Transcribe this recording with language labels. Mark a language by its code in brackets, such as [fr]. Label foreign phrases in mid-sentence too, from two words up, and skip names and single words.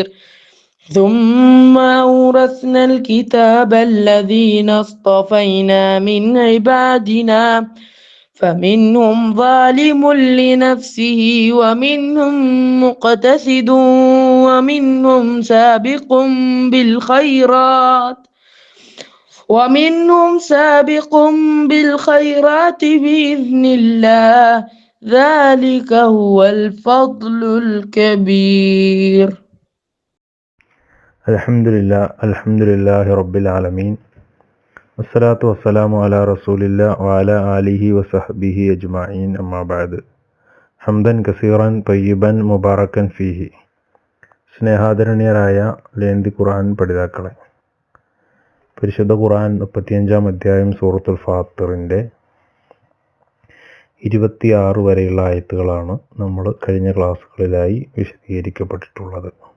[ar] ثم أورثنا الكتاب الذين اصطفينا من عبادنا فمنهم ظالم لنفسه ومنهم مقتصد ومنهم سابق بالخيرات بإذن الله ذلك هو الفضل الكبير. الحمد لله رب العالمين والصلاة والسلام على رسول الله وعلى آله وصحبه أجمعين أما بعد حمدا كثيرا طيبا مباركا فيه. [ml] സ്നേഹാദരണീയരായ ലേന്തി ഖുർആൻ പഠിതാക്കളെ, പരിശുദ്ധ ഖുർആൻ 35-ാം അധ്യായം സൂറത്തുൽ ഫാത്തിറിൻ്റെ 26 വരെയുള്ള ആയത്തുകളാണ് നമ്മൾ കഴിഞ്ഞ ക്ലാസ്സുകളിലായി വിശദീകരിക്കപ്പെട്ടിട്ടുള്ളത്.